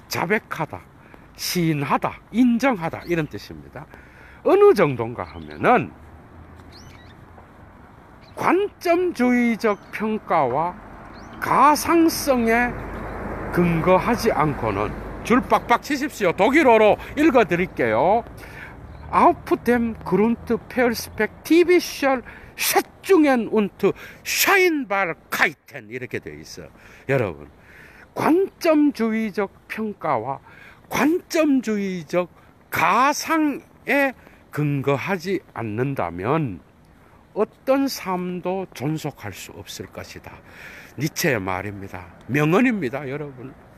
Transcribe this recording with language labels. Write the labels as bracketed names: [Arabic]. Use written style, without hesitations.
[Korean] 자백하다, 시인하다, 인정하다, 이런 뜻입니다. 어느 정도인가 하면은 관점주의적 평가와 가상성에 근거하지 않고는, 줄 빡빡 치십시오. 독일어로 읽어 드릴게요. [German] Auf dem Grundperspektivischer Schätzungen und Scheinbarkeiten, [Korean] 이렇게 되어 있어. 여러분, 관점주의적 평가와 관점주의적 가상에 근거하지 않는다면 어떤 삶도 존속할 수 없을 것이다. 니체의 말입니다. 명언입니다, 여러분.